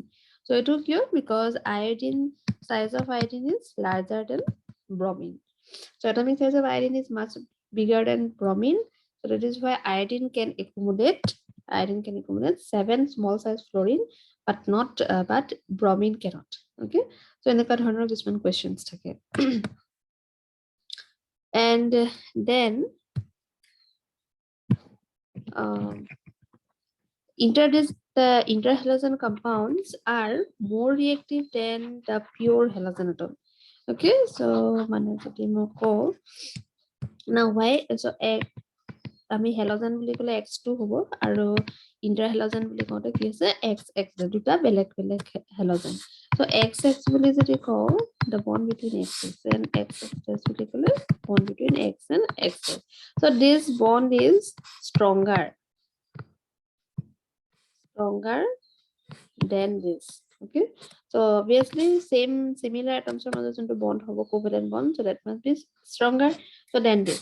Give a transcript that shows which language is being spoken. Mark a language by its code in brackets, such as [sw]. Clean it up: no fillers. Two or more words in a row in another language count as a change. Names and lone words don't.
[en] So it was here because iodine, size of iodine is larger than bromine. So atomic size of iodine is much bigger than bromine. So that is why iodine can accommodate 7 small size fluorine, but not but bromine cannot. Okay. So in the [as] ধৰণৰ কিছুমান [en] questions থাকে. And then the interhalogen compounds are more reactive than the pure halogen atom. Okay, so now why? [as] So আমি halogen বুলি ক'লে X2 হ'ব আৰু interhalogen বুলি কওঁতে কি আছে XX দুটা বেলেগ বেলেগ halogen. [en] So XX [as] বুলি যদি কওঁ [en] the bond between XX and XX [as] বুলি ক'লে [en] bond between X and XX. So this bond is stronger than this. Okay, so obviously similar atoms are not into bond have a covalent bond, so that must be stronger so than this.